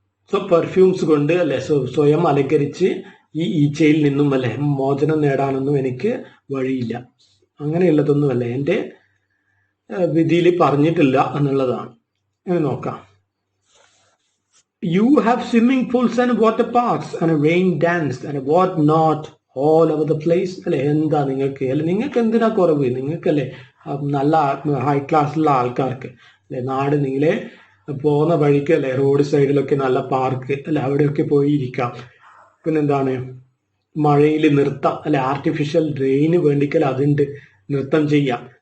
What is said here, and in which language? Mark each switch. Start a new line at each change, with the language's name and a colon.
Malayalam: So perfumes കൊണ്ട് അല്ലെ സ്വയം അലങ്കരിച്ച് ഈ ഈച്ചയിൽ നിന്നും അല്ലെ മോചനം നേടാനൊന്നും എനിക്ക് വഴിയില്ല. അങ്ങനെയുള്ളതൊന്നും അല്ലെ എൻ്റെ വിധിയിൽ പറഞ്ഞിട്ടില്ല എന്നുള്ളതാണ്. അങ്ങനെ നോക്കാം.
English: You have swimming pools and water parks and a rain dance and what not all over the place.
Malayalam: അല്ലെ എന്താ നിങ്ങൾക്ക് അല്ലെ, നിങ്ങൾക്ക് എന്തിനാ കുറവ്, നിങ്ങൾക്കല്ലേ നല്ല ഹൈ ക്ലാസ്സിലുള്ള ആൾക്കാർക്ക് അല്ലെ നാട് നീളെ പോകുന്ന വഴിക്ക് അല്ലെ റോഡ് സൈഡിലൊക്കെ നല്ല പാർക്ക് അല്ലെ അവിടെയൊക്കെ പോയി ഇരിക്കാം. പിന്നെന്താണ് മഴയിൽ നൃത്തം അല്ലെ, ആർട്ടിഫിഷ്യൽ റെയിന് വേണ്ടിക്കൽ അതുണ്ട്, നൃത്തം ചെയ്യാം.